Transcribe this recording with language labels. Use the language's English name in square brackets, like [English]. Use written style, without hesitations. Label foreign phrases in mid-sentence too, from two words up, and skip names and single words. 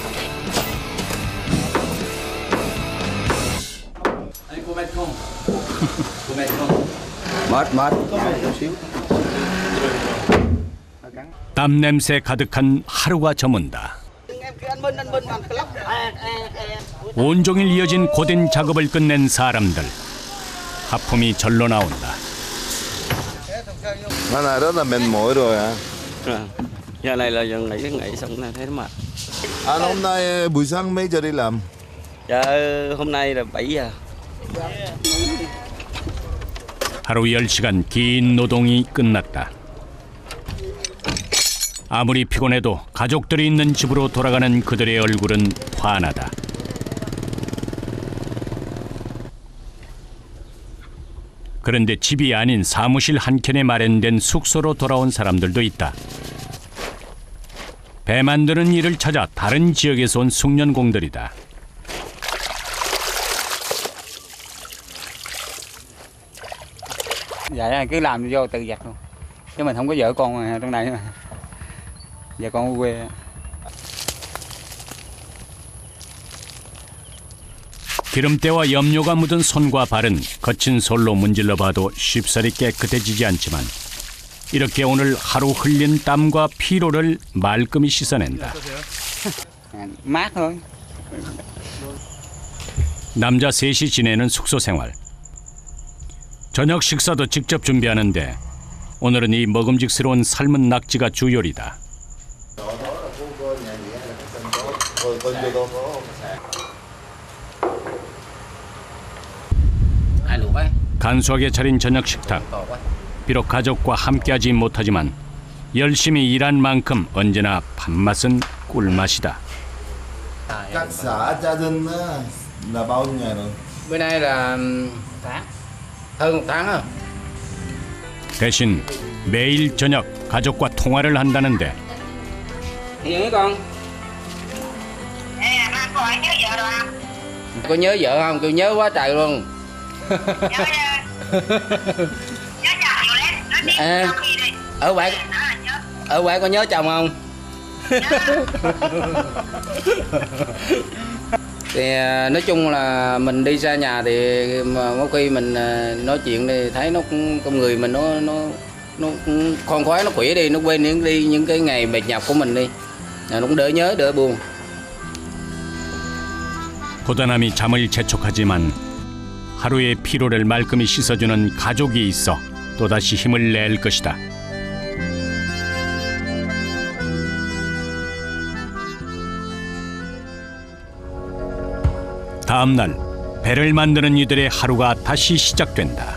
[Korean] 땀 냄새 가득한 하루가 저문다. 온종일 이어진 고된 작업을 끝낸 사람들. 하품이 절로 나온다. [Vietnamese] Nó là rất là mệt mỏi rồi à. Giờ này là giờ nghỉ xong này thấy nó mệt. Anh hôm nay buổi sáng mấy giờ đi làm? Dạ hôm nay là 7 giờ. [Korean] 하루 10시간 긴 노동이 끝났다. 아무리 피곤해도 가족들이 있는 집으로 돌아가는 그들의 얼굴은 환하다. 그런데 집이 아닌 사무실 한켠에 마련된 숙소로 돌아온 사람들도 있다. 배 만드는 일을 찾아 다른 지역에서 온 숙련공들이다. [Vietnamese] Dạ cứ làm vô tự giặt luôn. Chứ mình không có vợ con trong này mà. Vợ con ở quê. [Korean] 기름때와 염료가 묻은 손과 발은 거친 솔로 문질러 봐도 쉽사리 깨끗해지지 않지만 이렇게 오늘 하루 흘린 땀과 피로를 말끔히 씻어낸다. [Vietnamese] Mát thôi. [Korean] 남자 셋이 지내는 숙소 생활. 저녁 식사도 직접 준비하는데 오늘은 이 먹음직스러운 삶은 낙지가 주 요리다. 간소하게 차린 저녁 식탁. 비록 가족과 함께하지 못하지만 열심히 일한 만큼 언제나 밥맛은 꿀맛이다. [Vietnamese] Các xã gia đình là bao nhiêu ngày rồi? Bữa nay là tháng. Hơn 1 tháng rồi. [Korean] 대신 매일 저녁 가족과 통화를 한다는데 [Vietnamese] Hiền con. Có nhớ vợ không? Tôi nhớ quá trời luôn. À, ở quê có nhớ chồng không? Thì nói chung là mình đi xa nhà thì mỗi khi mình nói chuyện thì thấy nó con người mình nó khoan khoái, nó khỏe đi, nó quên đi những cái ngày mệt nhọc của mình đi, nó cũng đỡ nhớ đỡ buồn. [Korean] 고단함이 잠을 재촉하지만 하루의 피로를 말끔히 씻어주는 가족이 있어 또다시 힘을 낼 것이다. 다음 날 배를 만드는 이들의 하루가 다시 시작된다.